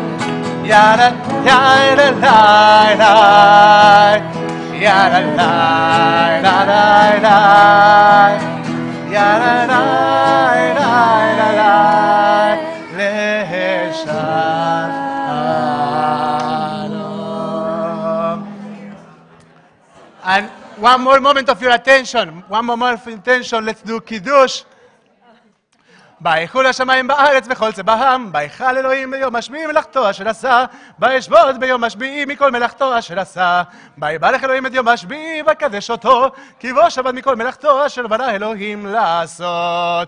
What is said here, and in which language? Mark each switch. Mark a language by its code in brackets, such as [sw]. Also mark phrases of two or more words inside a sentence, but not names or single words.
[en] Yai, yai, yai, yai. Yada da da da da, yada da da da da, Leshalom. And one more moment of your attention. One more moment of attention. Let's do Kiddush. [he] ויחול השמיים בארץ וכל צבאם, ויחל אלוהים ביום השביעי מלאכתו אשר עשה, וישבות ביום השביעי מכל מלאכתו אשר עשה, ויברך אלוהים את יום השביעי ויקדש אותו, כי בו שבת מכל מלאכתו אשר ברא אלוהים לעשות.